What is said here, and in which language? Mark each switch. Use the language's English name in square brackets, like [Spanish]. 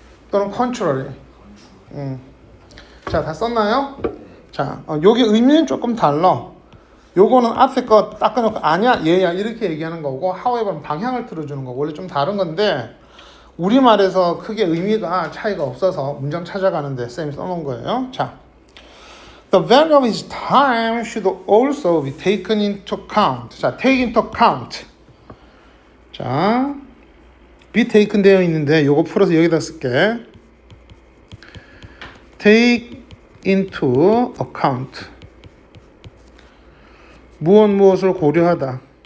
[Korean] 또는 contrary. 자, 다 썼나요? 자, 요게 의미는 조금 달라. 요거는 앞에 거 닦아놓고 아니야, 얘야 이렇게 얘기하는 거고, however는 방향을 틀어주는 거고, 원래 좀 다른 건데 우리말에서 크게 의미가 차이가 없어서 문장 찾아가는데 쌤이 써놓은 거예요. [English] 자, the value of his time should also be taken into account. 자, take into account. [Korean] 자, be taken 되어 있는데 요거 풀어서 여기다 쓸게. [English] take into account. [Korean] 무엇을 고려하다.